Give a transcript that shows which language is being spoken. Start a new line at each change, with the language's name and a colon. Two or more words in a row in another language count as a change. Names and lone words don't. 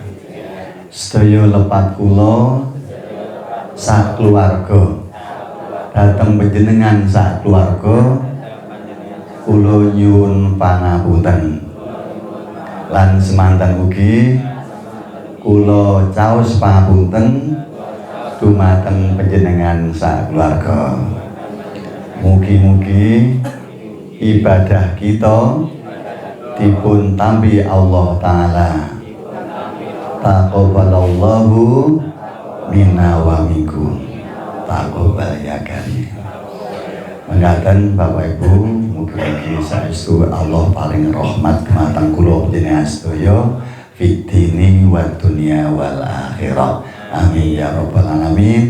Javanese: Sedaya lepat kula sak keluarga dhateng panjenengan sak keluarga kula nyuwun pangapunten lan semanten ugi kula caos pangapunten dumateng panjenengan sak keluarga. Mugi-mugi ibadah kita dipun tampi Allah Ta'ala.
Arabic: تقبل الله منا ومنكم. تقبل يا كريم.
Javanese: Mengatakan Bapak Ibu, mugi-mugi saestu Allah paling rahmat dumateng kula panjenengan sedaya
Arabic: في الدين والدنيا والآخرة. آمين يا رب العالمين.